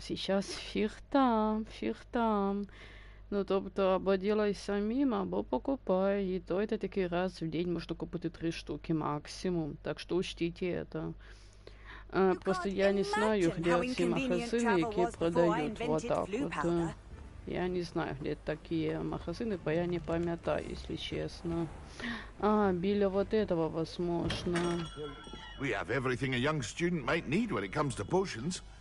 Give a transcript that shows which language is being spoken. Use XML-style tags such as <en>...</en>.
<uk>А зараз фіг там. Ну, тобто, або ділай самим, або покупай. І то це такий раз в день можна купити 3 штуки максимум.</uk> <ru>Так що учтите это. Просто я не знаю, где</ru> <uk>ці магазини, які продають</uk> <ru>вот так вот. Я не знаю, где такие магазины,</ru> <uk>я не пам'ятаю,</uk> <ru>если честно.</ru> <uk>Біля</uk> <ru>вот этого, возможно.</ru> <en>We have everything a young student might need when it comes to potions.</en>